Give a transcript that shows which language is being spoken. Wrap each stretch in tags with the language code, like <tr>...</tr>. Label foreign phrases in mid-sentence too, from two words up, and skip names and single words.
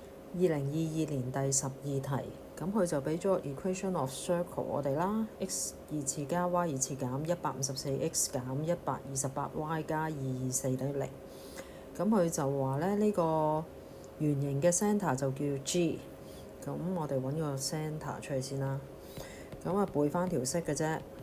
<yue>2022年第12題，咁佢就俾咗</yue> <en>equation of circle</en> <yue>我哋啦 ，x 二次加 y 二次減154x 減128y 加224等於0。咁佢就話咧呢個圓形嘅 centre 就叫 G。咁我哋揾個 centre 出嚟先啦。咁啊背翻條式嘅啫。</yue>